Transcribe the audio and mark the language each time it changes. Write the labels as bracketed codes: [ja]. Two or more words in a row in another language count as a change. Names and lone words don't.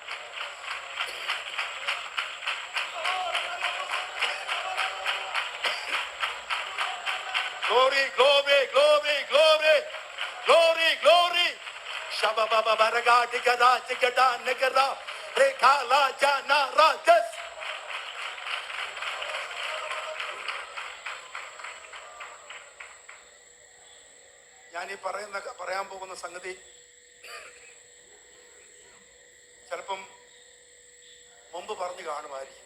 [en] Glory, glory, glory, glory. Glory, glory. Shababa baraga digada digada negada rekala jana rajas. [ml] ഞാൻ ഈ പറയാൻ പോകുന്ന സംഗതി ചിലപ്പം മുമ്പ് പറഞ്ഞു കാണുമായിരിക്കും.